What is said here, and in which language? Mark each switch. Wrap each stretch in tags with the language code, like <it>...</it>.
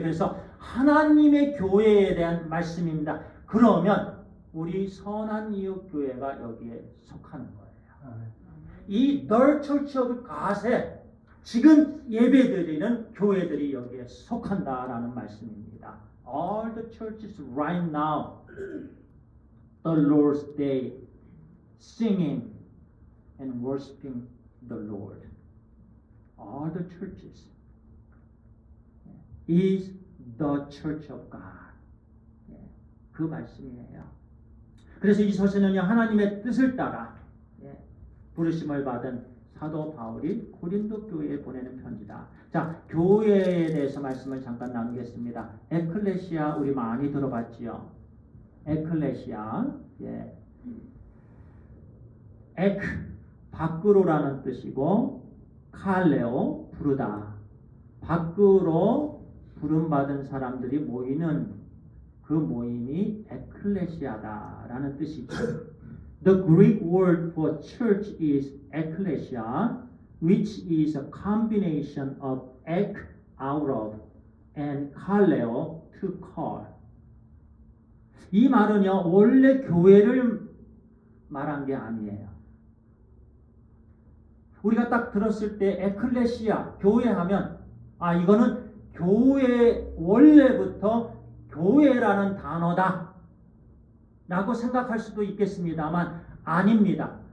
<ko>그래서 하나님의 교회에 대한 말씀입니다. 그러면 우리 선한 이웃 교회가 여기에 속하는 거예요. 이 The Church of God에 지금 예배드리는 교회들이 여기에 속한다라는 말씀입니다.</ko> <en>all the churches right now, the Lord's Day, singing and worshiping the Lord. All the churches is the church of God.</en> <ko>그 말씀이에요. 그래서 이 서신은요, 하나님의 뜻을 따라 부르심을 받은 사도 바울이 고린도 교회에 보내는 편지다. 자, 교회에 대해서 말씀을 잠깐 나누겠습니다. 에클레시아 우리 많이 들어봤지요. 에클레시아, 에크 밖으로라는 뜻이고, 칼레오 부르다. 밖으로 부름받은 사람들이 모이는 그 모임이 에클레시아다라는 뜻이죠.</ko> <en>The Greek word for church is ecclesia, which is a combination of ek, out of, and kaleo, to call.</en> <ko>이 말은요, 원래 교회를 말한 게 아니에요. 우리가 딱 들었을 때 에클레시아, 교회 하면 이거는 교회 원래부터 교회라는 단어다 라고 생각할 수도 있겠습니다만 아닙니다.</ko>